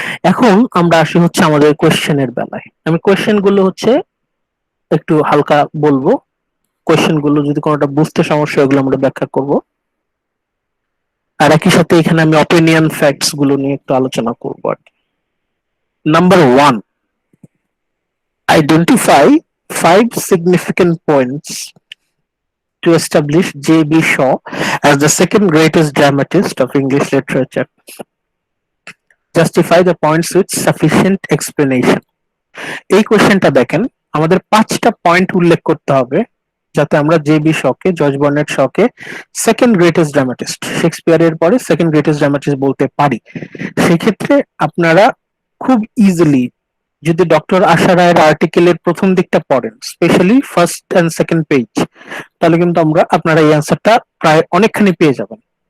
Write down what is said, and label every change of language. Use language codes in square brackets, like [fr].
[bn] এখন আমরা আসি হচ্ছে আমাদের কোশ্চেনের বেলায়, আমি কোশ্চেন গুলো হচ্ছে একটু হালকা বলবো, কোয়েশ্চেন গুলো যদি কোনোটা বুঝতে সমস্যা ওগুলো আমরা ব্যাখ্যা করব। আর একই সাথে এখানে আমি অপিনিয়ন ফ্যাক্টস গুলো নিয়ে একটু আলোচনা করব। [en] Number 1, identify 5 significant points to establish J.B. Shaw as the second greatest dramatist of English literature. Justify the points with sufficient explanation. [bn] এই কোশ্চেনটা দেখেন, আমাদের 5টা পয়েন্ট উল্লেখ করতে হবে যাতে আমরা JB. শকে, George Bernard শকে second greatest dramatist, শেক্সপিয়ারের পরে সেকেন্ড গ্রেটেস্ট ড্রামাটিস্ট বলতে পারি। সেক্ষেত্রে আপনারা খুব ইজিলি যদি ডক্টর আশা রায়ের আর্টিকেলের প্রথম দিকটা পড়েন, specially first and second page, তাহলে কিন্তু আপনারা এই অ্যান্সারটা প্রায় অনেকখানি পেয়ে যাবেন।